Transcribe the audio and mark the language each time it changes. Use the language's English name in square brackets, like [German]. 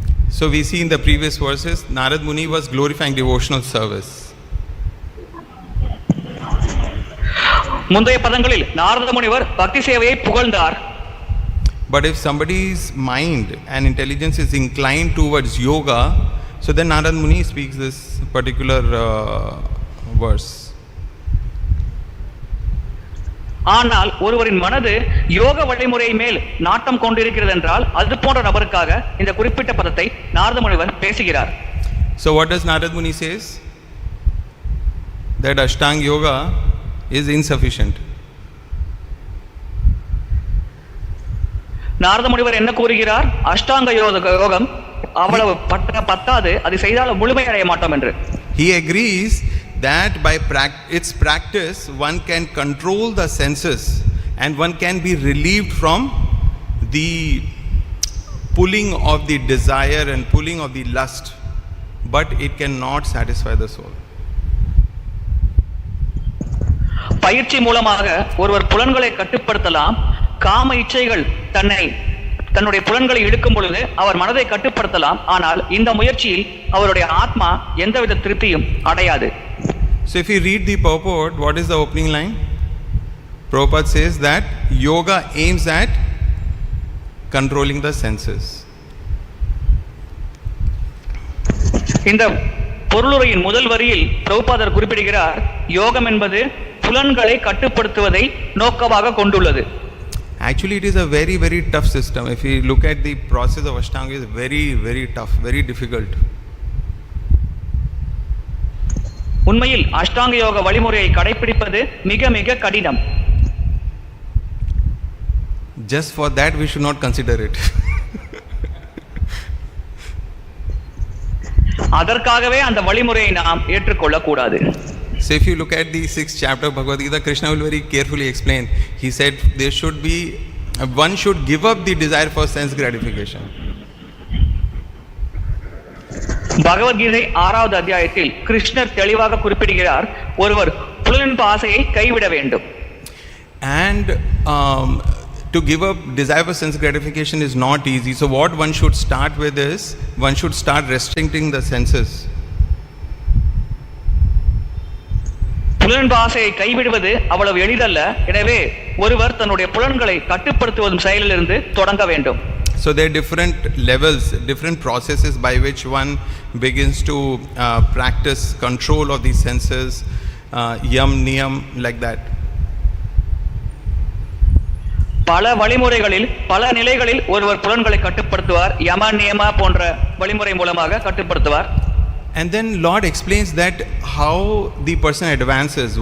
[English] So we see in the previous verses, Narad Muni was glorifying devotional service. [Tamil] முந்தைய பதங்களில் நாரத முனிவர் பக்தி சேவையை புகழ்ந்தார். [English] But if somebody's mind and intelligence is inclined towards yoga, so then Narad Muni speaks this particular verse. [Tamil] ஆனால் ஒருவரின் மனது யோக வழிமுறை மேல் நாட்டம் கொண்டிருக்கிறது என்றால் அது போன்ற நபருக்காக இந்த குறிப்பிட்ட பதத்தை நாரத முனிவர் பேசுகிறார். [English] So what does Narad Muni says? That Ashtanga yoga is insufficient. [Tamil] Narada முனிவர் என்ன கூறுகிறார்? அஷ்டாங்க யோகம் அவ்வளவு பத்தாது, அது செய்தால் முழுமையடைய மாட்டோம் என்று. [English] He agrees that by its practice one can control the senses and one can be relieved from the pulling of the desire and pulling of the lust, but it cannot satisfy the soul. [Tamil] பயிற்சி மூலமாக ஒருவர் புலன்களை கட்டுப்படுத்தலாம். காம இச்சைகள் தன்னுடைய புலன்களை இழுக்கும் பொழுது அவர் மனதை கட்டுப்படுத்தலாம். ஆனால் இந்த முயற்சியில் அவருடைய ஆத்மா எந்தவித திருப்தியும் அடையாது. [English] So if you read the purport, what is the opening line? Prabhupada says that yoga aims at controlling the senses. [Tamil] இந்த பொருளுரையின் முதல் வரியில் பிரபுபாதர் குறிப்பிடுகிறார், யோகம் என்பது புலன்களை கட்டுப்படுத்துவதை நோக்கமாக கொண்டுள்ளது. [English] Actually it is a very very tough system. If you look at the process of Ashtanga, is very very tough, very difficult. [Tamil] உண்மையில் அஷ்டாங்க யோக வழிமுறையை கடைபிடிப்பது மிக மிக கடினம். Just for that we should not consider it. அதற்காகவே அந்த வழிமுறையை நாம் ஏற்றுக்கொள்ள கூடாது. [English] So if you look at the 6th chapter of Bhagavad Gita, Krishna will very carefully explain. He said there should be, one should give up the desire for sense gratification. [Tamil] Bhagavad Gita 6வது அத்தியாயத்தில் கிருஷ்ணர் தெளிவாக குறிப்பிடுகிறார், ஒருவர் புலனின்ப ஆசையை கைவிட வேண்டும். [English] And to give up desire for sense gratification is not easy. So what one should start with is, one should start restricting the senses. [Tamil] புலனின்ப ஆசையை கைவிடுவது அவ்வளவு எளிதல்ல. எனவே ஒருவர் தன்னுடைய புலன்களை கட்டுப்படுத்துவதும் செயலிலிருந்து தொடங்க வேண்டும். [English] So there are different levels, different processes by which one begins to practice control of the senses, yam niyam, like that. [Tamil] பல வழிமுறைகளில் பல நிலைகளில் ஒருவர் புலன்களை கட்டுப்படுத்துவார். யம நியம போன்ற வழிமுறை மூலமாக கட்டுப்படுத்துவார். [English] And then Lord explains that how the person advances.